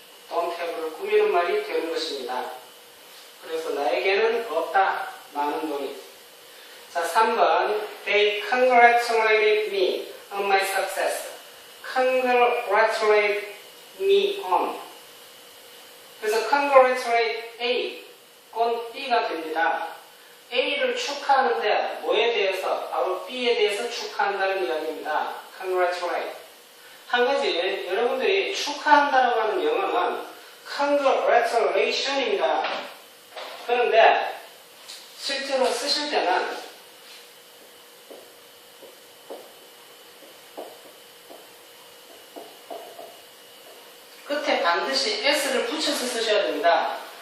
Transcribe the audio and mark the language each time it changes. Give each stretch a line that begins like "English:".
English: don't have
Korean: 를 꾸미는 말이 되는 것입니다. 그래서 나에게는 없다. 많은 돈이. 자, 3번
English: They congratulated me on my success. Congratulate me on.
Korean: 그래서
English: congratulate A on B가 됩니다.
Korean: A를 축하하는데 뭐에 대해서? 바로 B에 대해서 축하한다는 이야기입니다.
English: Congratulate.
Korean: 한 가지 여러분들이 축하한다라고 하는 영어는 Congratulation입니다. 그런데 실제로 쓰실 때는 끝에 반드시 S를 붙여서 쓰셔야 됩니다.